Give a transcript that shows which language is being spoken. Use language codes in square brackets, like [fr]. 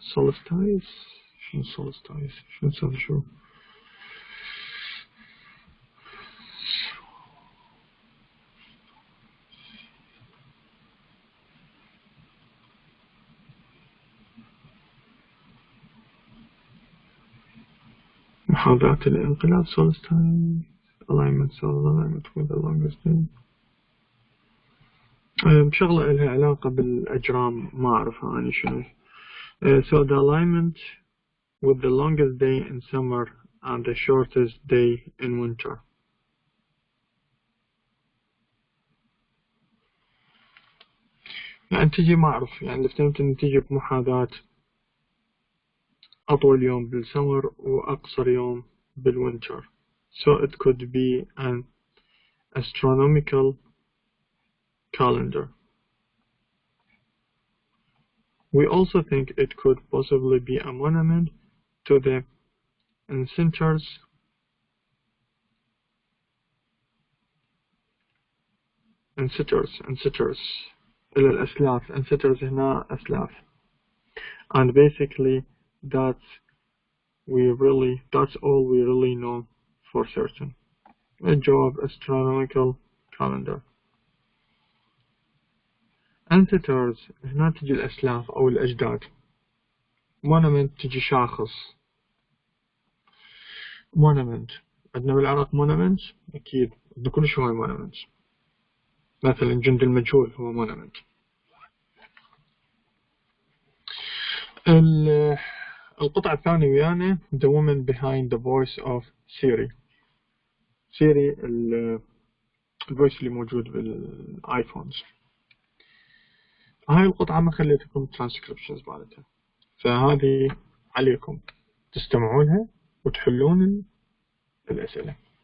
[ar] solstice شنو solstice؟ شنو نسوي شو؟ محاذاة الانقلاب. [en] solstice alignment with the longest day. [ar] بشغلة إلها علاقة بالأجرام ما أعرفها أنا شنو. [en] So the alignment with the longest day in summer and the shortest day in winter. [ar] يعني تجي ما أعرف، يعني اللي فهمت إن تجي بمحاذاة أطول يوم بالسمر وأقصر يوم بالوينتر. [en] So it could be an astronomical calendar. We also think it could possibly be a monument to the ancestors [ar] ancestors إلى الأسلاف. ancestors هنا أسلاف. [en] And basically that's all we really know for certain. [ar] الجواب astronomical calendar. ancestors هنا تجي الأسلاف أو الأجداد. monument تجي شاخص. monument عندنا بالعراق monument أكيد عندنا كل شيء هو monument. مثلا جند المجهول هو monument. القطعة الثانية ويانا The Woman Behind the Voice of Siri. سيري الفويس اللي موجود بالايفونز. هاي القطعة ما خليتكم ترانسكريبشنز مالتها، فهذه عليكم تستمعونها وتحلون الأسئلة.